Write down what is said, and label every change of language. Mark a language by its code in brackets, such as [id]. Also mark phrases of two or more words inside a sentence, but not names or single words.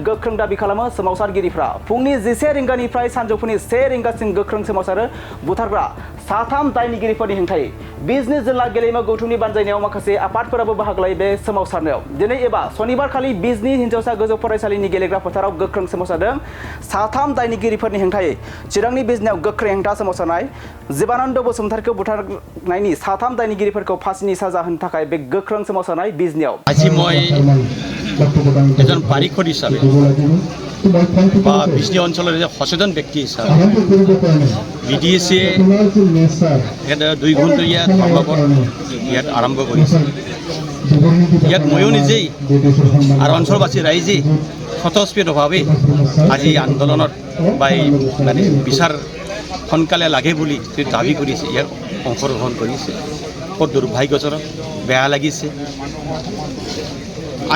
[brx] गोख्रों दाबि खालामो सोमावसारगिरिफ्रा फुंनि 11 रिंगानिफ्राय सानजौफुनि 1 रिंगासिम गोख्रों सोमावसारो बुथारग्रा साथाम दायनिगिरिफोरनि हेंथायै बिजनि जिल्ला गेलेमु गौथुमनि बानजायनायाव माखासे आफादफोराबो बाहागो लायो बे सोमावसारनायाव दिनै एबा शनिबारखालि बिजनि हिनजावसा गोजौ फरायसालिनि गेलेग्रा फोथाराव गोख्रों सोमावसारदों साथाम दायनिगिरिफोरनि हेंथायै चिरांनि बिजनियाव गोख्रै हेंथा सोमावसारनाय जिबानन्द बसुमतारीखौ बुथारनायनि साथाम दायनिगिरिफोरखौ फासिनि साजा होनो थाखाय बे गोख्रों सोमावसारनाय बिजनियाव [as] আজি মই এজন পারিখৰ হিচাপে বা বিজনি অঞ্চলৰ এজন সচেতন ব্যক্তি হিচাপে বিডিএছে 2 ঘণ্টীয়া ধৰ্মঘট ইয়াত আৰম্ভ কৰিছে ইয়াত ময়ো নিজেই আৰু অঞ্চলবাসী ৰাইজে স্বতঃস্ফূৰ্তভাৱে আজি আন্দোলনত বা মানে বিচাৰ সোনকালে লাগে বুলি দাবী কৰিছে ইয়াত অংশগ্ৰহণ কৰিছে বৰ দুৰ্ভাগ্যজনক বেয়া লাগিছে আমি